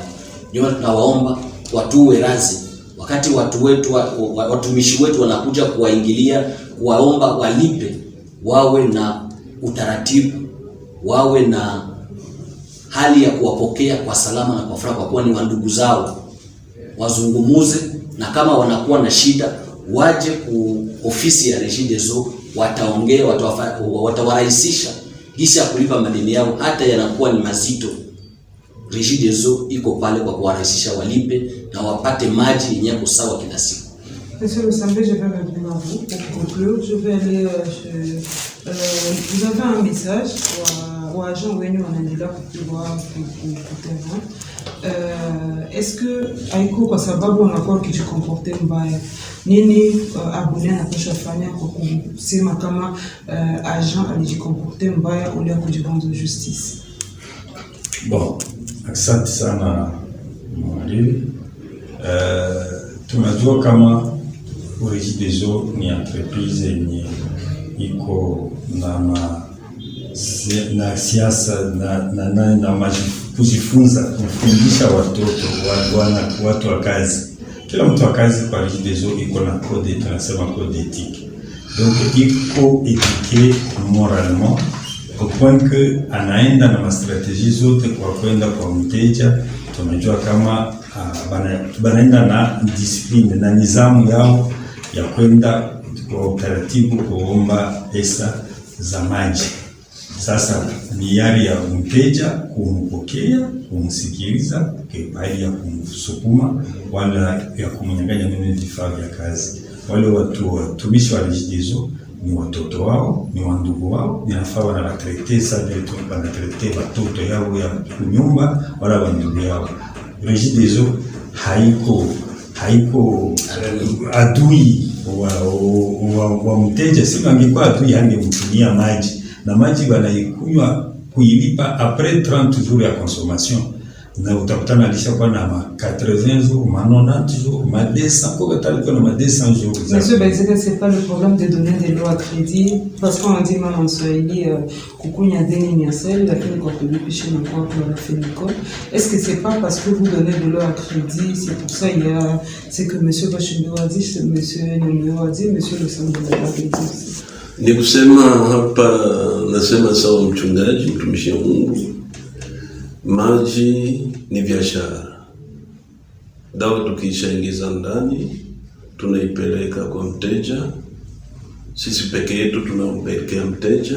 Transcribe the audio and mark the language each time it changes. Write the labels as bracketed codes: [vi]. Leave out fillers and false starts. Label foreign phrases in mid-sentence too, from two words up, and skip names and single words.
[sw] Ndio tunawaomba watuwe razi wakati watu wetu watumishi wetu wanakuja kuwaingilia, kuwaomba walipe, wawe na utaratibu, wawe na hali ya kuwapokea kwa salama na kwa furaha, kwa kuwa ni wandugu zao. Wazungumuze, na kama wanakuwa na shida waje ku ofisi ya Régie des Eaux, wataongea, watawarahisisha jinsi ya kulipa madeni yao, hata yanakuwa ni mazito. Régie des Eaux iko pale kwa kuwarahisisha walipe na wapate maji yenye yako sawa kila siku. [fr] Monsieur le Sambé, je vais répondre à vous pour conclure. Je vais aller vous avez un message aux agents [sw] wenye wanaendelea kupigwa kuterrain. [fr] Est-ce que [sw] haiko kwa sababu wanakuwa wakijikomporte mbaya, nini abone anapaswa fanya kwa kusema kama agent alijikomporte mbaya ule kujirendre justice? Bon, asante sana mwalimu. Tunajua kama Régie des Eaux ni entreprise yenye iko na siasa na kujifunza, kufundisha watu wa kazi. Kila mtu wa kazi kwa Régie des Eaux iko na code, tunasema [fr] code éthique. [sw] Donc iko [fr] éthiqué moralement au point que [sw] anaenda na strategie zote kwa kwenda kwa mteja. Tunajua kama banaenda na discipline na nizamu yao ya kwenda kwa utaratibu kuomba pesa za maji. Sasa ni yari ya mteja kumpokea, kumsikiliza, bali ya kumsukuma wala ya kumnyang'anya nini vifaa vya kazi. Wale watumishi wa Régie des Eaux ni watoto wao, ni wandugu wao, ninafaa wanawatrete sa vile tu wanatrete watoto yao ya kunyumba wala wandugu yao. Régie des Eaux haiko adui wa mteja. Sima angekuwa adui hangemtumia maji, na maji wanaikunywa kuilipa [fr] après 30 jours [sw] ya consommation, na utakutana alishakuwa na [fr] 80 jours, 90 jours, [sw] 200, kwa taliko na [fr] 200 jours. Monsieur Benzeka, c'est pas le problème de donner de l'eau à crédit, parce qu'on dit même en Swahili [sw] kukunya deni ni asali, lakini kwa kulipisha na kwa [fr] chlorophényl. Est-ce que c'est pas parce que vous donnez de l'eau à crédit, c'est pour ça il y a ce que monsieur Bashimbo a dit, monsieur Nyonyo a dit, monsieur Le Sambé a dit aussi? [sw] Ni kusema hapa, nasema sawa mchungaji, mtumishi wa Mungu, maji ni biashara. Dawa tukishaingiza ndani tunaipeleka kwa mteja. Sisi peke yetu tunampelekea mteja.